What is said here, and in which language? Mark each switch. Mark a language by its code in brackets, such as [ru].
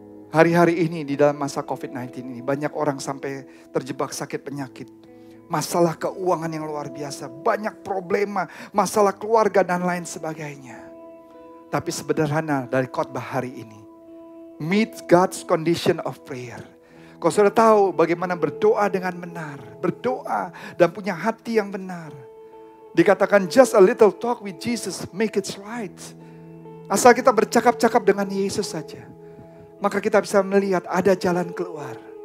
[id] Hari-hari ini di dalam masa COVID-19 ini banyak orang sampai terjebak sakit penyakit. Masalah keuangan yang luar biasa. Banyak problema, masalah keluarga dan lain sebagainya. Tapi sederhana dari khotbah hari ini. [en] Meet God's condition of prayer. [id] Kau sudah tahu bagaimana berdoa dengan benar. Berdoa dan punya hati yang benar. Dikatakan [en] just a little talk with Jesus, make it right. [id] Asal kita bercakap-cakap dengan Yesus saja. maka kita bisa melihat ada jalan keluar.